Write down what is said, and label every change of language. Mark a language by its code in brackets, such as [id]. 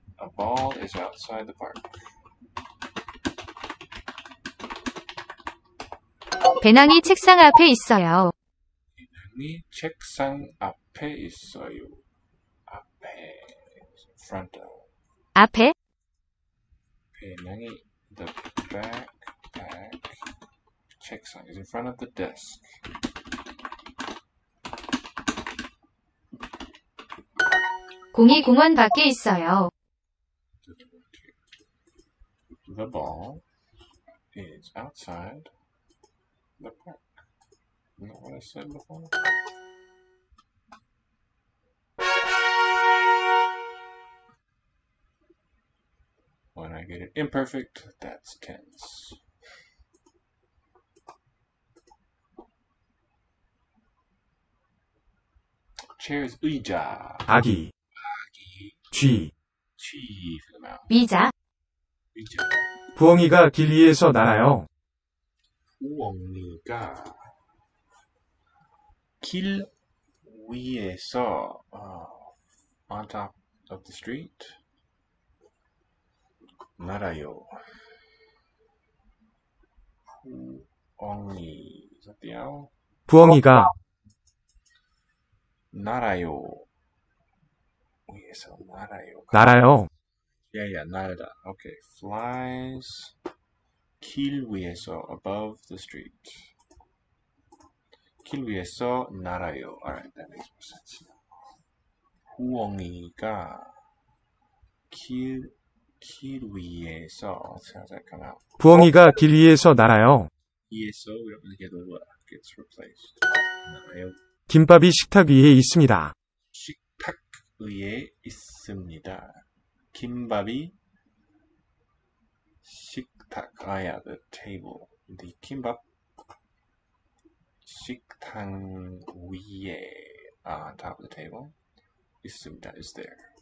[en] A ball is outside the park. [ko] 배낭이 책상 앞에 있어요. 배낭이 책상 앞에 있어요. [en] 앞에, front of. [ko] 앞에 [en] 배낭이 the backpack. 책상 is in front of the desk. [ko] 공이 공원 밖에 있어요. [en] The ball is outside the park. Isn't that what I said before? When I get it imperfect, that's tense. Chair is 의자. [ko] 아기, 쥐, [en] G for the mouth. [ko] 의자 의자. 부엉이가 길 위에서 날아요. 부엉이가 길 위에서 [en] on top of the street [ko] 날아요. [en] 부엉이 is that the owl? [ko] 부엉이가 날아요. 위에서 날아요. 날아요. [en] Yeah, 날다. Okay, flies. [ko] 길 위에서 [en] above the street. [ko] 길 위에서 날아요. [en] Alright, that makes more sense. [ko] 부엉이가 길 위에서 잠깐만. 부엉이가 길 위에서 날아요. [en] 위에서 we don't really get the what gets replaced. [ko] 김밥이 식탁 위에 있습니다. 식탁 위에 있습니다. [en] 김밥이 식탁, yeah, the table. The 김밥 [ko] 식탁 위에, [en] on top of the table, 있습니다, is there.